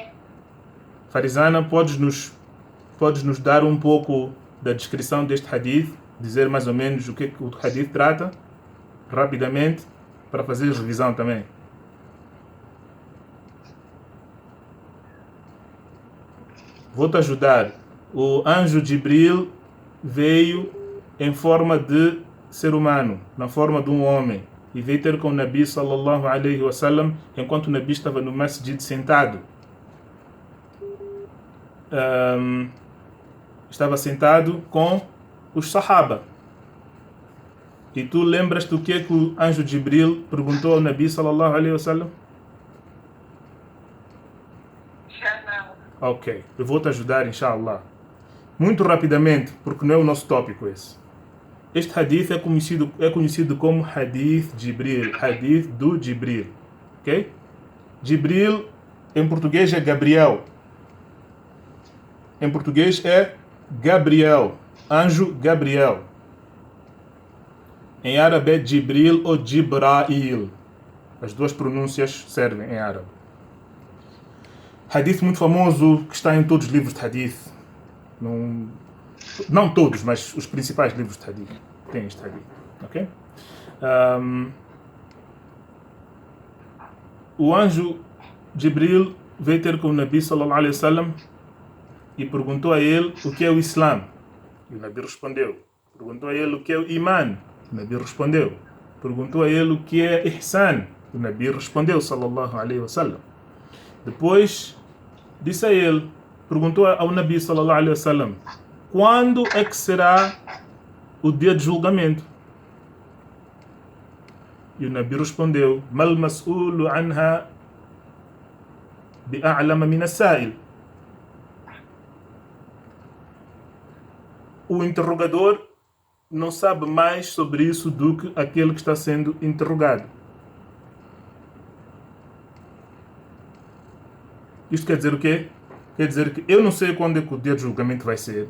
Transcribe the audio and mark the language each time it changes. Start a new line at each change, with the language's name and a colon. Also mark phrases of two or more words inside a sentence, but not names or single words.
Portuguese: Farizana, podes nos dar um pouco da descrição deste hadith, dizer mais ou menos o que o hadith trata, rapidamente, para fazer revisão também. Vou-te ajudar. O anjo Jibril veio em forma de ser humano, na forma de um homem, e veio ter com o Nabi
Arabic: صلى الله عليه وسلم
Portuguese: enquanto o Nabi estava no masjid sentado. Estava sentado com os Sahaba. E tu lembras-te do que é que o anjo Jibril perguntou ao Nabi
Arabic: صلى الله عليه وسلم?
Portuguese: Já não. Ok, eu vou te ajudar, inshallah. Muito rapidamente, porque não é o nosso tópico esse. Este hadith é conhecido como hadith Jibril, hadith do Jibril. Ok? Jibril, em português é Gabriel. Em português é Gabriel, anjo Gabriel. Em árabe é Jibril ou Jibrail. As duas pronúncias servem em árabe. Hadith muito famoso que está em todos os livros de hadith. Não todos, mas os principais livros de hadith têm este hadith. Ok? O anjo Jibril veio ter com o Nabi
Arabic: صلى الله عليه وسلم
Portuguese: e perguntou a ele o que é o Islã. E o Nabi respondeu. Perguntou a ele o que é o Iman. O Nabi respondeu. Perguntou a ele o que é Ihsan. O Nabi respondeu
Arabic: صلى الله عليه وسلم.
Portuguese: Depois disse a ele, perguntou ao Nabi
Arabic: صلى الله عليه وسلم,
Portuguese: quando é que será o dia de julgamento? E o Nabi respondeu,
Arabic: ما المسؤول عنها بأعلم من السائل.
Portuguese: O interrogador não sabe mais sobre isso do que aquele que está sendo interrogado. Isto quer dizer o quê? Quer dizer que eu não sei quando é que o dia de julgamento vai ser.